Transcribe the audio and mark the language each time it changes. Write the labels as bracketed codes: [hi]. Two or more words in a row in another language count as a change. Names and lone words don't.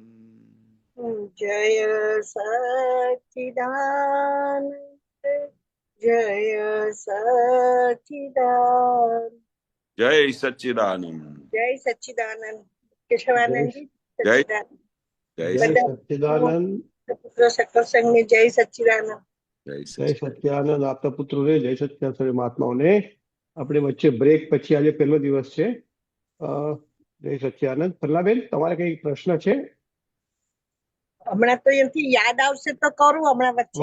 [gu] જય સચ્ચિદાનંદ, જય સચ્ચિદાનંદ. જય સચ્ચિદાનંદ. જય સચ્ચિદાનંદ. કેશવાનંદ જી જય સચ્ચિદાનંદ. જય જય સચ્ચિદાનંદ. પુત્ર સકલ સંઘને જય સચ્ચિદાનંદ. જય જય સચ્ચિદાનંદ. આપના પુત્રોને જય સચ્ચિદાનંદ. મહાત્માઓને આપણે વચ્ચે બ્રેક પછી આજે પહેલો દિવસ છે. જય સચ્ચિદાનંદ. પન્નાબેન, તમારે કઈ પ્રશ્ન છે? હમણાં તો એમથી યાદ આવશે તો કરું હમણાં વચ્ચે.